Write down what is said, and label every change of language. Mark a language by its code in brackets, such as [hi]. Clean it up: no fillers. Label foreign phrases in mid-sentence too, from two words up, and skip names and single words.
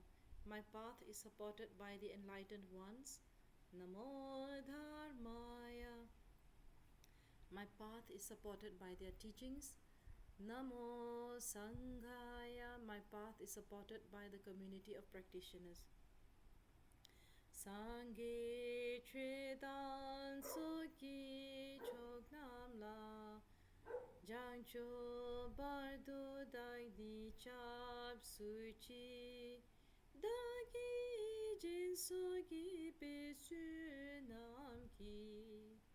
[en] My path is supported by the enlightened ones. [sa] नमो धर्माय. [en] My path is supported by their teachings. [sa] नमो सङ्घाय. [en] My path is supported by the community of practitioners. [bo] སངས་རྒྱས་ཆོས་དང་ཚོགས་ཀྱི་མཆོག་རྣམས་ལ། བྱང་ཆུབ་བར་དུ་བདག་ནི་སྐྱབས་སུ་མཆི། བདག་གིས་སྦྱིན་སོགས་བགྱིས་པའི་བསོད་ནམས་ཀྱིས